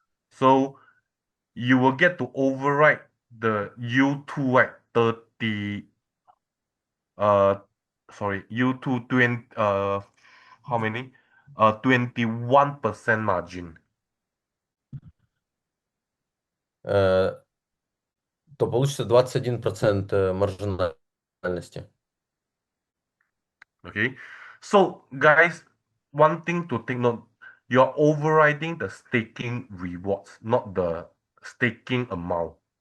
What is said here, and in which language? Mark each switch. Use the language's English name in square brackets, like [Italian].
[English] So you will get to override the U2 right 30 uh sorry U2 20 how many 21% margin. [Russian] То получится 21% маржинальности. [English] Okay, so guys, one thing to take note, you're overriding the staking rewards, not the staking amount.